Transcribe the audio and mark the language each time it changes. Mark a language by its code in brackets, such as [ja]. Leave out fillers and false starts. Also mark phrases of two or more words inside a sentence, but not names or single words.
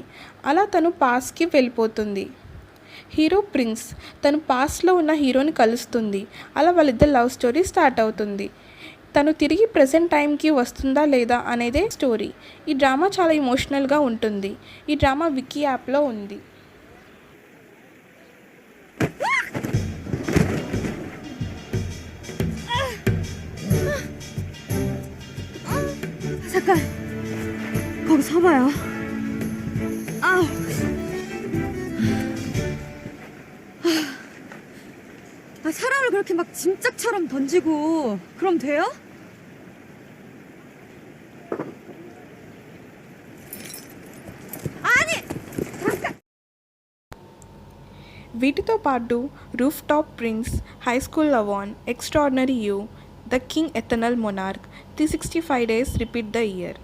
[te] అలా తను [en] past [te] వెళ్ళిపోతుంది. [en] hero prince. [te] తను [en] past [te] ఉన్న హీరోని కలుస్తుంది. అలా వాళ్ళిద్దరు [en] love story start [te] అవుతుంది. తను తిరిగి [en] present time [te] వస్తుందా లేదా అనేదే స్టోరీ. ఈ డ్రామా చాలా ఎమోషనల్గా ఉంటుంది. ఈ [en] drama Viki app [te] ఉంది. [ko] 잠깐 거기 서봐요. 사람을 그렇게 막 짐짝처럼 던지고 그럼 돼요? [te] వీటితో పాటు [en] Rooftop Prince, High School Love On, Extraordinary You, The King Eternal Monarch, 365 Days Repeat the Year.